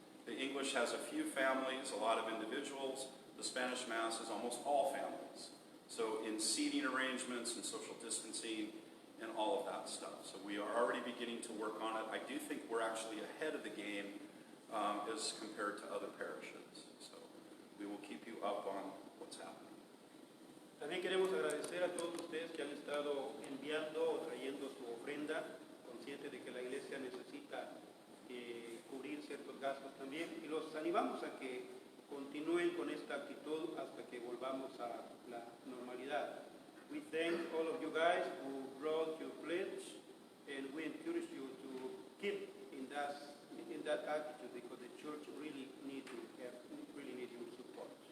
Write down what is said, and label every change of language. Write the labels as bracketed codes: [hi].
[en] The English has a few families, a lot of individuals. The Spanish Mass is almost all families. So in seating arrangements and social distancing and all of that stuff. So we are already beginning to work on it. I do think we're actually ahead of the game as compared to other parishes. So we will keep you up on what's happening. [es] También queremos agradecer a todos ustedes que han estado enviando o trayendo su ofrenda, conscientes de que la iglesia necesita cubrir ciertos gastos también, y los animamos a que continúen con esta actitud hasta que volvamos a la normalidad. [en] We thank all of you guys who brought your pledge, and we encourage you to keep in that attitude, because the church really needs your support.